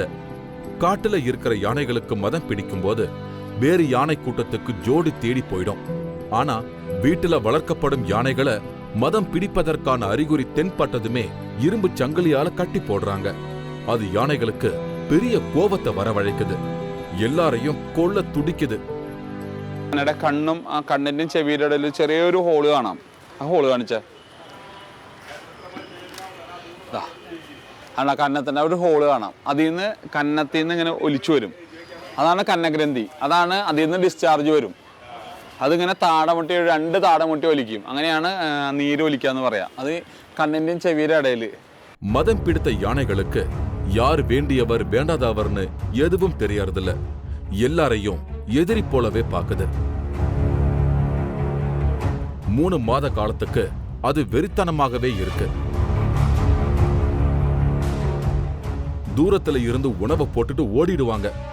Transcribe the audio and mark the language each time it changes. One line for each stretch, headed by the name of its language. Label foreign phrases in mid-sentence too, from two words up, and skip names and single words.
Tamil: காட்டுல இருக்கிற யானைகளுக்கு மதம் பிடிக்கும் போது வேறு யானை கூட்டத்துக்கு ஜோடி தேடி போயிடும். ஆனா வீட்டுல வளர்க்கப்படும் யானைகளை மதம் பிடிப்பதற்கான அறிகுறி தென்பட்டதுமே இரும்பு சங்கிலியால கட்டி போடுறாங்க. அது யானைகளுக்கு பெரிய கோபத்தை வரவழைக்குது. எல்லாரையும் கொல்ல துடிக்குது.
Malayalam: കണ്ണും ആ കണ്ണിന്റെയും ചെവിയുടെ ഇടയിൽ ചെറിയൊരു ഹോള് കാണാം. ആ ഹോള് കാണിച്ച ആണ് കന്നത്തിൻ്റെ ഒരു ഹോള് കാണാം. അതിൽ നിന്ന് കന്നത്തിൽ നിന്ന് ഇങ്ങനെ ഒലിച്ചു വരും. അതാണ് കന്നഗ്രന്ഥി. അതാണ് അതിൽ നിന്ന് ഡിസ്ചാർജ് വരും. അതിങ്ങനെ താടമുട്ടി 2 താടമുട്ടി ഒലിക്കും. അങ്ങനെയാണ് നീര് ഒലിക്കുക എന്ന് പറയാം. അത് കണ്ണിൻ്റെയും ചെവിയുടെ ഇടയിൽ.
Tamil: மதம் பிடித்த யானைகளுக்கு யார் வேண்டியவர் வேண்டாதவர்னு எதுவும் தெரியறதில்ல. எல்லாரையும் எதிரி போலவே பாக்குது. 3 மாத காலத்துக்கு அது வெறித்தனமாகவே இருக்கு. தூரத்துல இருந்து உணவை போட்டுட்டு ஓடிடுவாங்க.